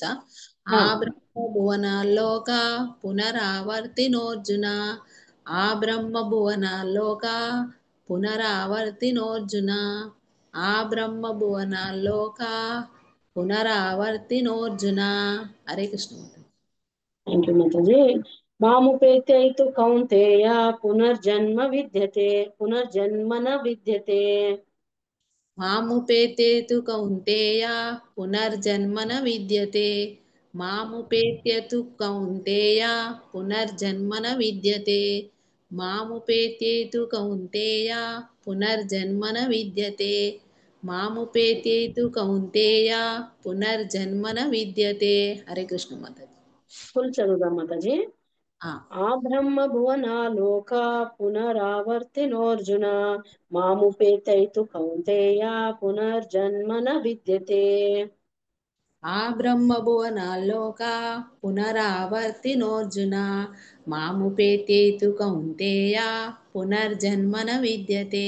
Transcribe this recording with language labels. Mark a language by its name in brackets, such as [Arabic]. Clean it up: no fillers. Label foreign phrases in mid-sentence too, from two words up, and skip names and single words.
[Sanskrit] ఆ బ్రహ్మ భువనాల్లోక పునరావర్తినోర్జున. ఆ బ్రహ్మ భువనాల్లోక పునరావర్తినోర్జున. ఆ బ్రహ్మ భువనాల్లోక పునరావర్తినోర్జున. హరే కృష్ణ. [English] Thank you మాతాజీ. [Sanskrit] మాముపేత్యైతు కౌంతేయ పునర్జన్మ విద్యతే పునర్జన్మన విద్యతే. మాముపేత్యేతు కౌంతేయ పునర్జన్మన విద్యతే. మాముపేత్యతు కౌంతేయ పునర్జన్మన విద్యతే. మాముపేత్యేతు కౌంతేయ పునర్జన్మన విద్యతే. మాముపేత్యేతు కౌంతేయ పునర్జన్మన విద్యతే. హరే కృష్ణ మాతాజీ. [Telugu] ఫుల్ చదువుదాం మాతాజీ. [Sanskrit] ఆ బ్రహ్మ భువనాలోక పునరావర్తినోర్జున మాముపేతైతు కౌంతేయ పునర్జన్మన విద్యతే. ఆ బ్రహ్మ భువనాల్లోక పునరావర్తినోర్జున మాముపేత్యేతు కౌంతేయ పునర్జన్మన విద్యతే.